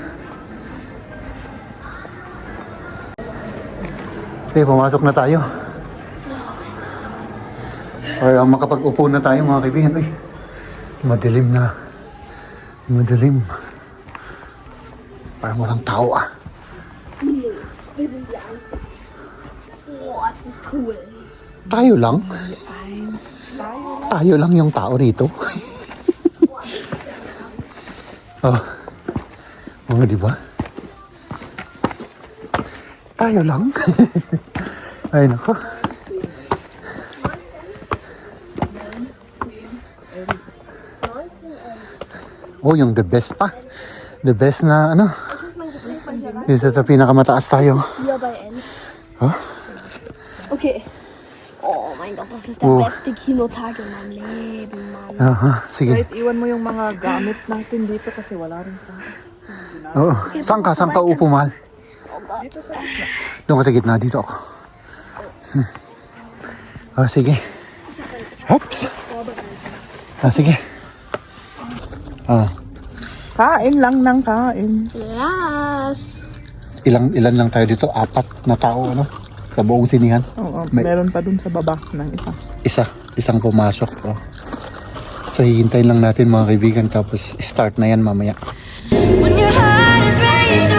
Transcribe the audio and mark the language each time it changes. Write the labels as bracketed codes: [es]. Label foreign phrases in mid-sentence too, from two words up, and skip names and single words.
[tl] Okay, pumasok na tayo. Ay, makapag-upo na tayo, mga kaibigan. Ay, madilim na. Madilim. Parang walang tao, ah. [de] Wir sind die Einzigen. Boah, ist das cool. [tl] Tayo lang? Tayo lang yung tao rito. Oh. Mga diba? Tayo lang. Ay, nako. Oh, yung [en] the best [tl] pa. [en] The best [tl] na ano. Dito sa pinakamataas tayo. [de] Hier bei Enz. Huh? Okay. Oh mein Gott, das ist der Oh. beste Kinotag in meinem Leben, Mann. [tl] Aha, sige. Kahit iwan mo yung mga gamit natin dito kasi wala rin pa. Oo. Saan ka upo, mahal? Doon ka sa gitna, dito ako. Oh, sige. Oops. Ah, sige. Ah, Kain lang ng kain. Yes. ilan lang tayo dito? 4 na tao, ano? Sa buong sinihan. Oo, May- meron pa dun sa baba ng isa. Isang pumasok. Oh. So, hihintayin lang natin, mga kaibigan. Tapos, start na yan mamaya. [en] When your heart is ready